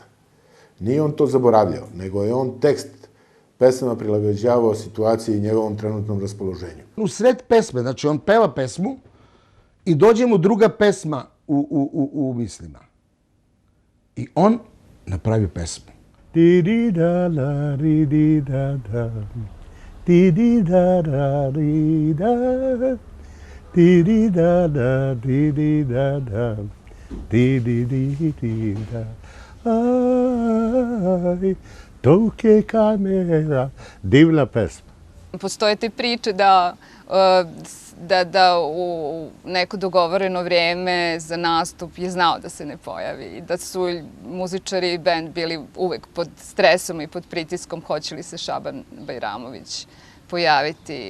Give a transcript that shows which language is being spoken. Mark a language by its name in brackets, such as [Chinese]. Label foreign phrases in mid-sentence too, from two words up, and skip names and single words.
[Serbian] Nije on to zaboravljao, nego je on tekst pesama prilagođavao situaciji i njegovom trenutnom raspoloženju. U sred pesme, znači on peva pesmu i dođe mu druga pesma u mislima. I on napravi pesmu. Ti-di-da-la, ri-di-da-da, ti-di-da-da-ri-da, ti-di-da-da, ti-di-da-da, ti-di-di-di-da. Aj, toke kamera. Divna pesma. Postoje te priče da u neko dogovoreno vreme za nastup je znao da se ne pojavi i da su muzičari i bend bili uvek pod stresom i pod pritiskom hoće li se Šaban Bajramović pojaviti.